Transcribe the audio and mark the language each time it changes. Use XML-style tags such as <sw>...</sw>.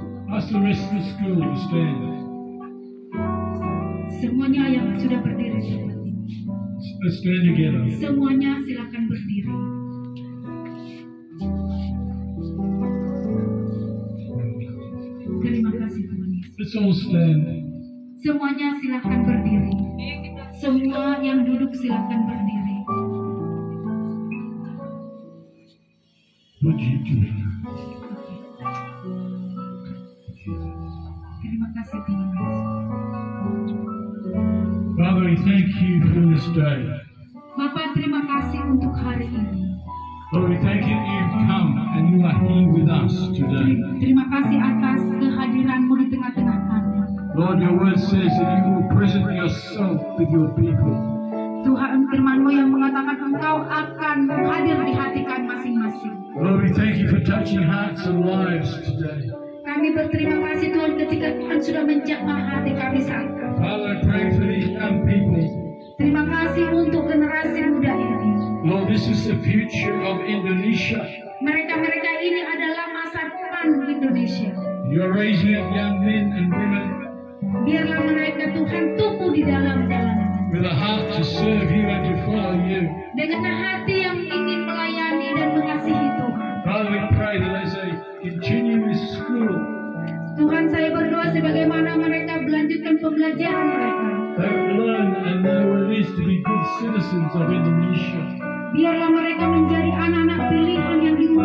<en>Ask the rest of the school to stand.</en> <id>Semuanya yang sudah berdiri di tempat ini.</id> <en>Let's stand together.</en> <id>Semuanya silakan berdiri. Terima kasih Tuhan Yesus.</id> <en>Let's all stand.</en> <id>Semuanya silakan berdiri. Semua yang duduk silakan berdiri. Puji Tuhan. Terima kasih Tuhan Yesus.</id> <en>Father, we thank you for this day.</en> <id>Bapak, terima kasih untuk hari ini.</id> <en>Lord, we thank you that you've come and you are here with us today.</en> <id>Terima kasih atas kehadiran-Mu di tengah-tengah kami.</id> <en>Lord, your word says that you will present yourself with your people.</en> <id>Tuhan, firman-Mu yang mengatakan Engkau akan hadir di hati kami masing-masing.</id> <en>Lord, we thank you for touching hearts and lives today.</en> <id>Kami berterima kasih Tuhan ketika Tuhan sudah menjamah hati kami saat ini.</id> <en>Father, I pray for these young people.</en> <id>Terima kasih untuk generasi muda ini.</id> <en>Lord, this is the future of Indonesia.</en> <id>Mereka-mereka ini adalah masa depan Indonesia.</id> <en>You're raising up young men and women</en> <id>Biarlah mereka Tuhan tumbuh di dalam jalanan</id> <en>with a heart to serve you and to follow you.</en> <id>dengan hati yang ingin melayani dan mengasihi Tuhan.</id> <en>Father, we pray that as they continue this school,</en> <id>Tuhan, saya berdoa sebagaimana mereka melanjutkan pembelajaran mereka.</id> <en>they will learn and know what it is to be good citizens of Indonesia.</en> <id>Biarlah mereka menjadi anak-anak pilihan yang</id>